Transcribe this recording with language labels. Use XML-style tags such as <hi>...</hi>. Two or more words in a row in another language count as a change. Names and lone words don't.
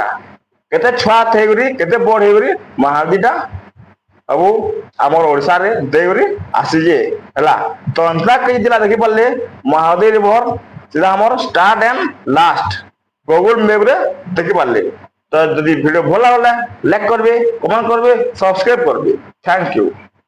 <or>କେତେ ଛୁଆ ଥାଇକରି କେତେ ବଡ଼ ହେଇକରି ମହାନଦୀଟା ସବୁ ଆମର ଓଡ଼ିଶାରେ ଦେଇକରି ଆସିଛେ ହେଲା। ତ ଏନ୍ତା କିଛି ଦିନ ଦେଖିପାରିଲେ ମହାନଦୀ ରିଭର ସେଟା ଆମର</or> <en>start and last</en> <or>ଗୁଗଲ ମ୍ୟାପରେ ଦେଖିପାରିଲେ। ତ ଯଦି ଭିডিও ଭଲ</or> <bn>লাগলে লাইক করবে, কমেন্ট করবে, সাবস্ক্রাইব করবে।</bn> <en>thank you.</en>